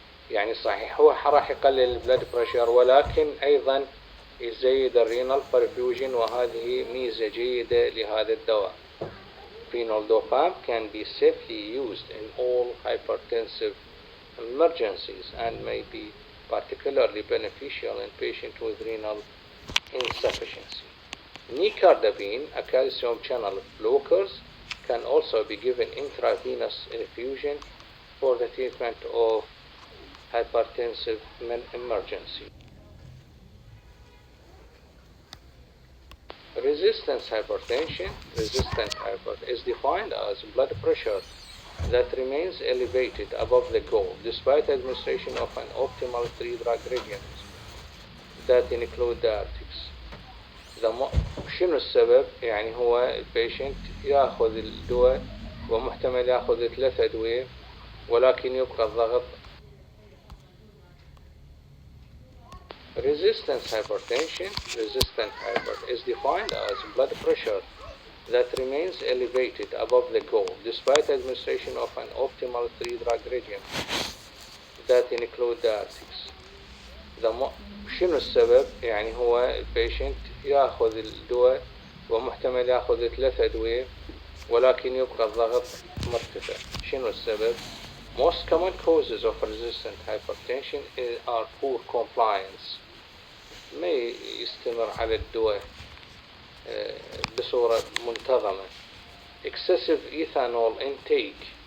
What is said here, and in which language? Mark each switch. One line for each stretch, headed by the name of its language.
Arabic: يعني صحيح هو راح يقلل البلد بريشر، ولكن أيضا يزيد الرينال perfusion، وهذه ميزة جيدة لهذا الدواء.
English: Phenol-dopam can be safely used in all hypertensive emergencies and may be particularly beneficial in patients with renal insufficiency. Nicardipine, a calcium channel blockers, can also be given intravenous infusion for the treatment of hypertensive emergency. Resistant hypertension is defined as blood pressure that remains elevated above the goal despite administration of an optimal 3-drug regimen that include diuretics.
Arabic: شنو السبب؟ يعني هو البيشنت ياخذ الدواء ومحتمل ياخذ 3 أدوية ولكن يبقى الضغط.
English: Resistant hypertension is defined as blood pressure that remains elevated above the goal despite administration of an optimal 3-drug regimen that include diuretics.
Arabic: شنو السبب؟ يعني هو البيشنت ياخذ الدواء ومحتمل ياخذ 3 أدوية ولكن يبقى الضغط مرتفع. شنو السبب؟
English: Most common causes of resistant hypertension are poor compliance.
Arabic: ما يستمر على الدواء بصورة منتظمة.
English: Excessive ethanol intake.